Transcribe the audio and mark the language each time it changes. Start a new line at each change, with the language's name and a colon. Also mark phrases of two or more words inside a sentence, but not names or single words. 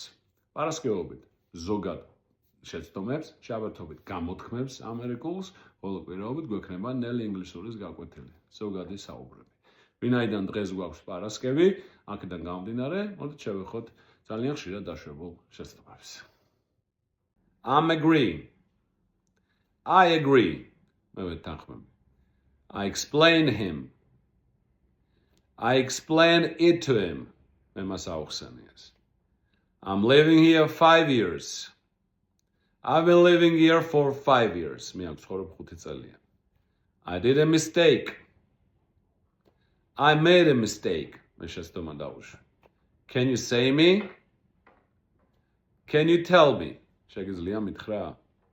Georgian: პარასკევობით ზოგად შეცდომებს, შაბათობით გამოთქმებს ამერიკულს, ხოლო კვირაობით გვექნება ნელი ინგლისურის გაკვეთილი, ზოგადი საუბრები. ვინაიდან დღეს გვაქვს პარასკევი, აქედან გამომდინარე, მოდით შევეხოთ ძალიან ხშირად დაშვებულ შეცდომებს.
English: I'm agreeing. I agree.
Georgian: მე ვეთანხმები.
English: I explain him. I explain it to him.
Georgian: მე მას აუხსენიეს.
English: I'm living here 5 years. I've been living here for 5 years.
Georgian: მე აქვს ცხოვრობ 5 წელია.
English: I did a mistake. I made a mistake.
Georgian: მე შეცდომა დავუშვი.
English: Can you say me? Can you tell me?
Georgian: შეგიძლია მითხრა?